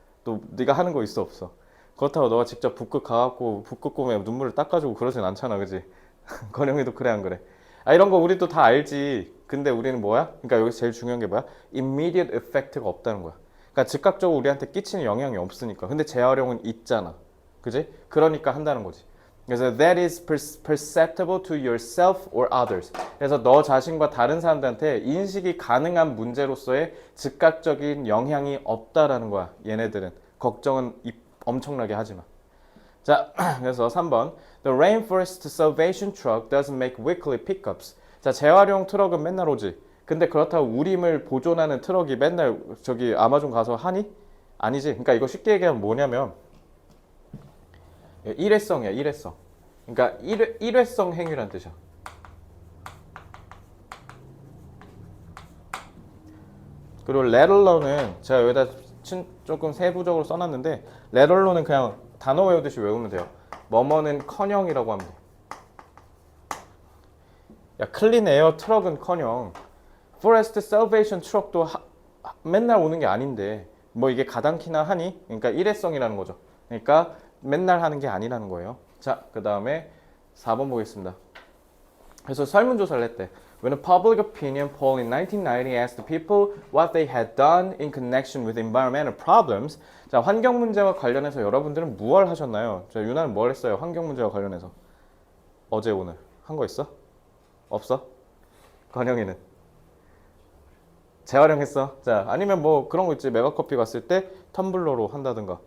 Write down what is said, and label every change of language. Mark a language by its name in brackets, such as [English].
[Korean] 또 네가 하는 거 있어 없어? 그렇다고 너가 직접 북극 가갖고 북극곰에 눈물을 닦아주고 그러진 않잖아, 그지? 건영이도 그래 안 그래? 아, 이런 거 우리도 다 알지. 근데 우리는 뭐야? 그러니까 여기서 제일 중요한 게 뭐야? Immediate effect가 없다는 거야. 그러니까 즉각적으로 우리한테 끼치는 영향이 없으니까. 근데 재활용은 있잖아. 그지? 그러니까 한다는 거지. [English] 그래서 that is perceptible to yourself or others. [Korean] 그래서 너 자신과 다른 사람들한테 인식이 가능한 문제로서의 즉각적인 영향이 없다라는 거야. 얘네들은. 걱정은 엄청나게 하지 마. 자, 그래서 3번. [English] The Rainforest Salvation Truck doesn't make weekly pickups. [Korean] 자, 재활용 트럭은 맨날 오지. 근데 그렇다고 우림을 보존하는 트럭이 맨날 저기 아마존 가서 하니? 아니지. 그러니까 이거 쉽게 얘기하면 뭐냐면 일회성이야, 일회성. 그러니까 일회성 행위란 뜻이야. 그리고 레럴러는 제가 여기다 조금 세부적으로 써놨는데 레럴러는 그냥 단어 외우듯이 외우면 돼요. 뭐뭐는 커녕이라고 하면 돼. 야, 클린 에어 트럭은 커녕 포레스트 셀베이션 트럭도 맨날 오는 게 아닌데 뭐 이게 가당키나 하니? 그러니까 일회성이라는 거죠. 그러니까 맨날 하는 게 아니라는 거예요. 자, 그 다음에 4번 보겠습니다. 그래서 설문조사를 했대. [English] When a public opinion poll in 1990 asked people what they had done in connection with environmental problems. [Korean] 자, 환경 문제와 관련해서 여러분들은 무엇을 하셨나요? 자, 유나는 뭘 했어요? 환경 문제와 관련해서. 어제 오늘 한 거 있어? 없어? 건영이는? 재활용했어. 자, 아니면 뭐 그런 거 있지. 메가커피 갔을 때 텀블러로 한다든가.